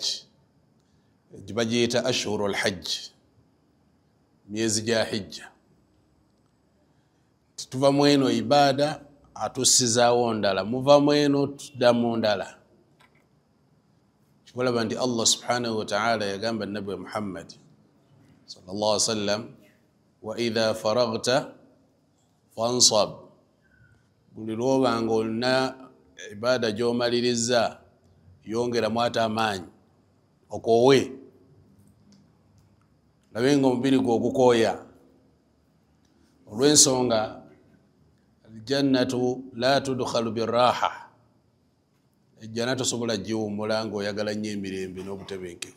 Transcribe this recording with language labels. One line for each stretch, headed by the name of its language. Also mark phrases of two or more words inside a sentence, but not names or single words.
Ganda: Bagiyita
Arabic: ashhurul hajj,
Ganda: myezi gya hijja. Tuva mweno ibaada atussizaawo ndala, muva mweno tuddamu ndala. Kikulaba nti
Arabic: Allah subhanahu wa ta'ala
Ganda: yagamba Nabbi Muhammad
Arabic: sallallahu alaihi wasallam, wa idha faraghta fansab.
Ganda: Buli lwobanga olina ibaada gy'omaliriza yongeramu ate amaanyi okoowe, labe nga omubiri gwe ogukooya. Olw'ensonga
Arabic: aljannatu la tudkhalu birraha,
Ganda: ejjana tosobola giwummula ng'oyagala nnyo emirembe n'obutebenkevu.